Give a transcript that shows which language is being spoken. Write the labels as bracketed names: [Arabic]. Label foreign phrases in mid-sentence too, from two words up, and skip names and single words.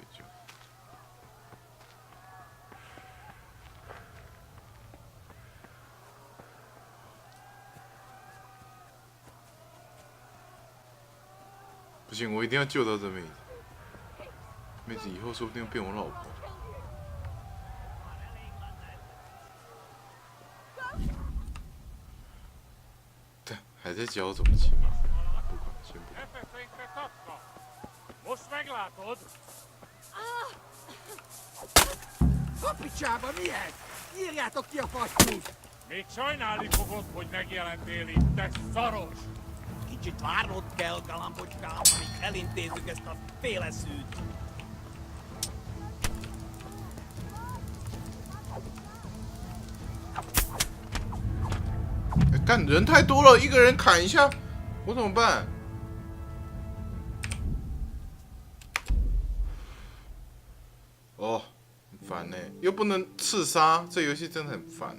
[Chinese] 不行，我一定要救到这妹子。妹子以后说不定变我老婆。对，还在教我怎么骑马。不管，先不管。 [Hungarian] Most meglátod? A picsába milyen? Írjátok ki a fasnyút! Még sajnálni fogod, hogy megjelentél itt, te szaros! Kicsit várnod kell, galambocskám, amíg elintézzük ezt a féleszűt. [Chinese] 干人太多了，一个人砍一下，我怎么办？哦，很烦呢，又不能刺杀，这游戏真的很烦。